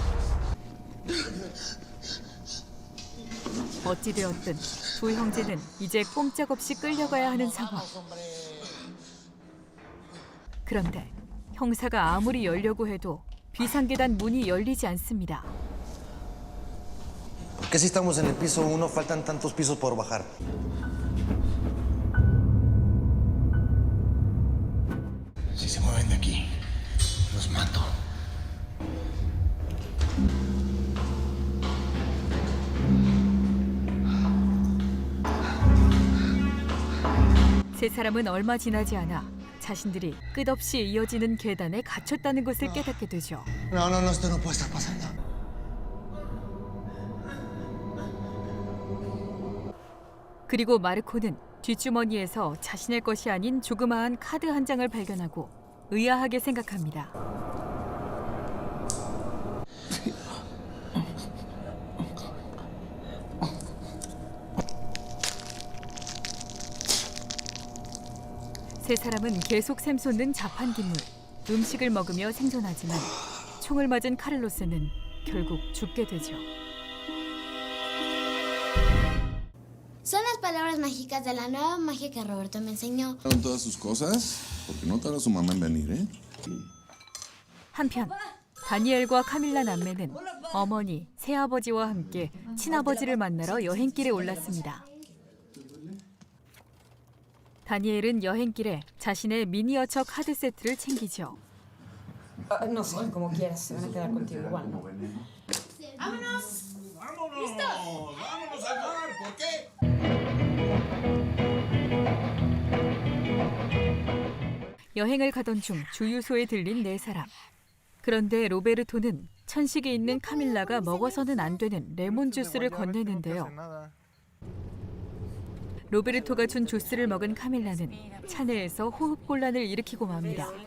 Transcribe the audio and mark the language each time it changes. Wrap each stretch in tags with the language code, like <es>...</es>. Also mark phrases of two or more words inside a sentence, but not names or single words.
<ko>어찌되었든 두 형제는 이제 꼼짝없이 끌려가야 하는 상황. 그런데 형사가 아무리 열려고 해도 비상계단 문이 열리지 않습니다.</ko> <es>¿Por qué si estamos en el piso 1 faltan tantos pisos por bajar? Si se mueven de aquí, los mato.</es> <ko>세 사람은 얼마 지나지 않아 자신들이 끝없이 이어지는 계단에 갇혔다는 것을 깨닫게 되죠.</ko> <es>No, esto no puede estar pasando.</es> <ko>그리고 마르코는 뒷주머니에서 자신의 것이 아닌 조그마한 카드 한 장을 발견하고 의아하게 생각합니다. 세 사람은 계속 샘솟는 자판기물, 음식을 먹으며 생존하지만 총을 맞은 카를로스는 결국 죽게 되죠.</ko> <es>Son las palabras mágicas de la nueva magia que Roberto me enseñó. Todas sus cosas, porque no tarda su mamá en venir, ¿eh?</es> <ko>한편 다니엘과 카밀라 남매는 어머니, 새아버지와 함께 친아버지를 만나러 여행길에 올랐습니다. 다니엘은 여행길에 자신의 미니어처 카드 세트를 챙기죠.</ko> <es>No sé, como quieras, se van a quedar contigo igual, ¿no? ¡Vámonos! ¡Vámonos al mar! ¿Por qué?</es> <ko>여행을 가던 중 주유소에 들린 네 사람. 그런데 로베르토는 천식이 있는 카밀라가 먹어서는 안 되는 레몬 주스를 건네는데요. 로베르토가 준 주스를 먹은 카밀라는 차내에서 호흡곤란을 일으키고 맙니다.</ko>